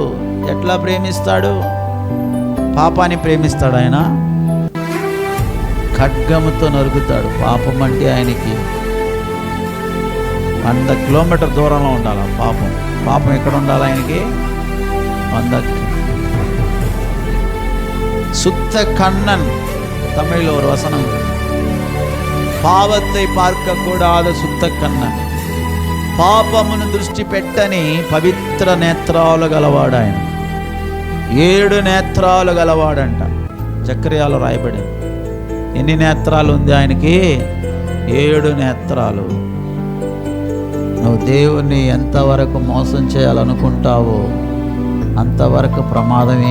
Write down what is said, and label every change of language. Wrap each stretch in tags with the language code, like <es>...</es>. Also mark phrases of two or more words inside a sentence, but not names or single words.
<te>ఎట్లా ప్రేమిస్తాడు? పాపాన్ని ప్రేమిస్తాడు. ఆయన ఖడ్గముతో నరుకుతాడు. పాపం అంటే ఆయనకి 100 కిలోమీటర్ దూరంలో ఉండాలి. పాపం ఎక్కడ ఉండాలి? ఆయనకి</te> <ta>சுத்த கண்ணன் தமிழில் ஒரு வசனம், பாவத்தை பார்க்க கூடாத சுத்த</ta> <te>కన్నన్, పాపమును దృష్టి పెట్టని పవిత్ర నేత్రాలు గలవాడు ఆయన. 7 నేత్రాలు గలవాడంట. జకర్యాలో రాయబడింది. ఎన్ని నేత్రాలు ఉంది ఆయనకి? 7 నేత్రాలు. నువ్వు దేవుణ్ణి ఎంతవరకు మోసం చేయాలనుకుంటావో అంతవరకు ప్రమాదమే.</te>